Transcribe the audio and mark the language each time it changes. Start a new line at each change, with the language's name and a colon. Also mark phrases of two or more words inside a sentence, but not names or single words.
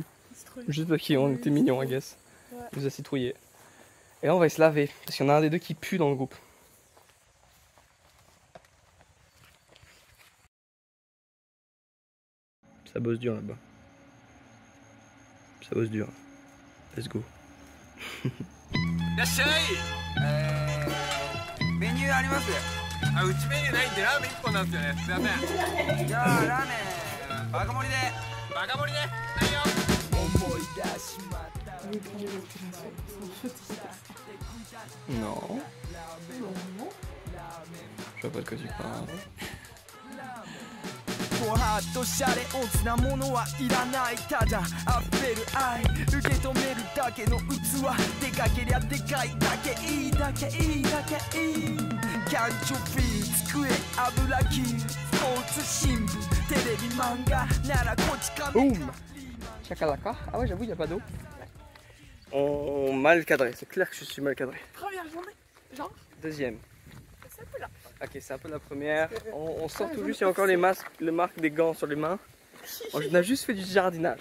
French: Juste parce qu'on était mignons,
English: I guess.
French: Ouais. Il nous a citrouillé. Et là on va aller se laver, parce qu'il y en a un des deux qui pue dans le groupe. Ça bosse dur là-bas. Ça bosse dur.
English: Let's go.
Japanese: いらっしゃい。メニューあります。あ、うちメニューないんでラーメン1本なんですよね。すいません。じゃあラーメンバカ盛りで。バカ盛りで。はいよ。思い出しまった。
French: Non. Je vois pas de quoi tu parles.
Japanese: ごはっとシャレオツなものはいらないただ溢れる愛受け止めるだけの器でかけりゃでかいだけいいだけいいだけいいキャンチョフィー机油切りスポーツ新聞テレビ漫画ならこち亀
French: Boum. Chakalaka. Ah ouais, j'avoue, il n'y a pas d'eau. On mal cadré, c'est clair que je suis mal cadré. Première journée, genre, Deuxième. c'est un peu là. Ok, c'est un peu la première. On sort tout juste, il y a encore les marques des gants sur les mains. On a juste fait du jardinage.